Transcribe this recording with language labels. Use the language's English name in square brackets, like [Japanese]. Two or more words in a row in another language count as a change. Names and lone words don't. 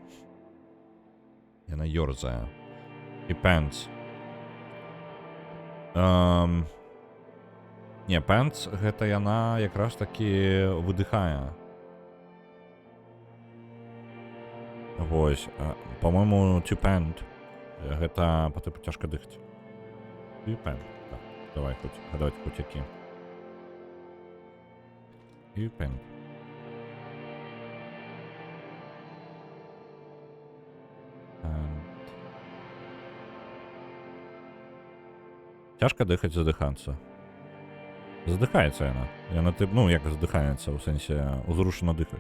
[Belarusian] Яна ёрзае. І pants. Не, pants гэта яна якраз такі выдыхае. Вось, [Russian] по-моему, [English] to pant. [Belarusian] Гэта па тыпу цяжка дыхаць. [English] To pant. [Belarusian] Так, давай хоць які. [English] To pant. [Belarusian] Цяжка дыхаць, задыхацца. Задыхаецца яна. Яна тып, ну, як задыхаецца, у сэнсе узрушана дыхаючы.